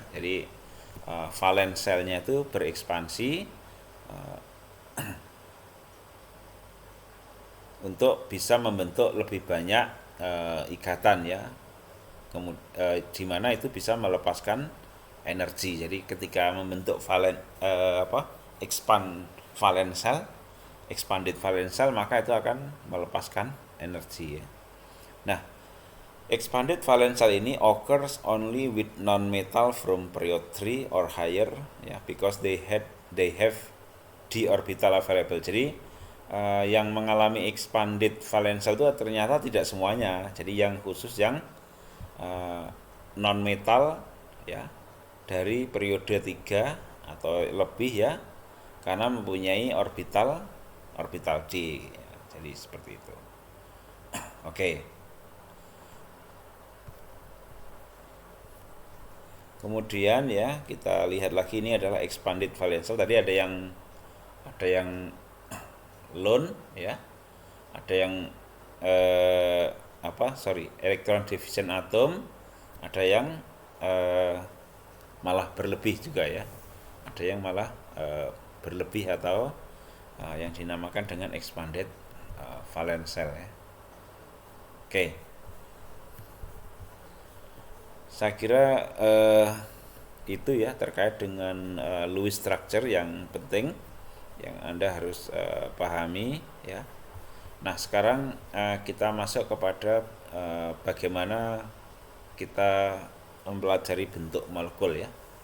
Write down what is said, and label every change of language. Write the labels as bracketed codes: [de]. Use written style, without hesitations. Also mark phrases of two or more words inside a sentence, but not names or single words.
[id] Jadi [en] valence shell- [id] nya itu berekspansi untuk bisa membentuk lebih banyak ikatan ya. Di mana itu bisa melepaskan energi. Jadi ketika membentuk [en] expanded valence shell, [id] maka itu akan melepaskan energi ya. Nah, [en] expanded valence shell ini occurs only with non-metal from period 3 or higher ya, because they have d orbital available. [id] Jadi yang mengalami [en] expanded valence shell [id] itu ternyata tidak semuanya. Jadi yang khusus yang non-metal ya, dari periode 3 atau lebih ya, karena mempunyai orbital D ya. Jadi seperti itu. Oke. Kemudian ya, kita lihat lagi, ini adalah [en] expanded valence shell. [id] Tadi ada yang lone ya, ada yang [en] electron division atom, [id] ada yang malah berlebih juga ya, ada yang malah berlebih atau yang dinamakan dengan [en] expanded valence shell [id] ya. Oke, saya kira itu ya terkait dengan [en] Lewis structure [id] yang penting yang Anda harus pahami ya. Nah, sekarang kita masuk kepada bagaimana kita mempelajari bentuk molekul ya.